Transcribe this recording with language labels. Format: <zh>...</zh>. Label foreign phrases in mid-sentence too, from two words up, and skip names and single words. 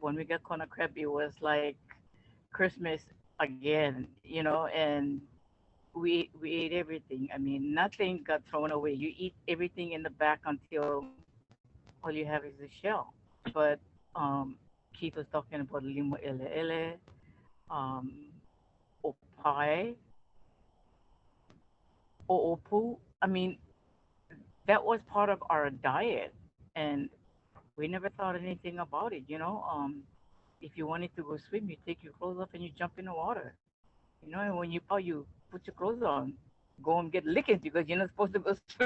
<en>When we got corn crab, it was like Christmas again, and we ate everything. I mean, nothing got thrown away. You eat everything in the back until all you have is the shell. But Keith was talking about</en> <haw>limo ele ele,</haw> <en>um, opai, oopu. I mean, that was part of our diet, and we never thought anything about it. If you wanted to go swim, you take your clothes off and you jump in the water. And when you put your clothes on, go and get lickings because you're not supposed to go swim.</en>